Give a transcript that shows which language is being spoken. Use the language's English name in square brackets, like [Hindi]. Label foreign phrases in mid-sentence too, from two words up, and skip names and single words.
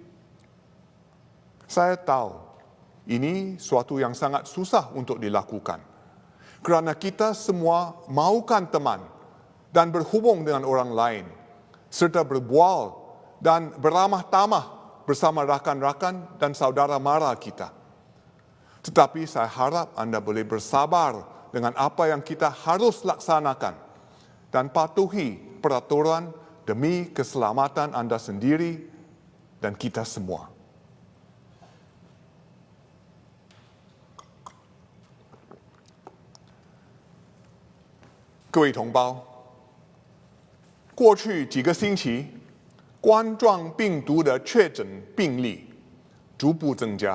[Malay] Saya tahu ini suatu yang sangat susah untuk dilakukan kerana kita semua mahukan teman dan berhubung dengan orang lain serta berbual dan beramah tamah bersama rakan-rakan dan saudara mara kita. Tetapi saya harap anda boleh bersabar dengan apa yang kita harus laksanakan dan patuhi peraturan demi keselamatan anda sendiri dan kita semua. [Chinese] 各位同胞，过去几个星期，冠状病毒的确诊病例逐步增加。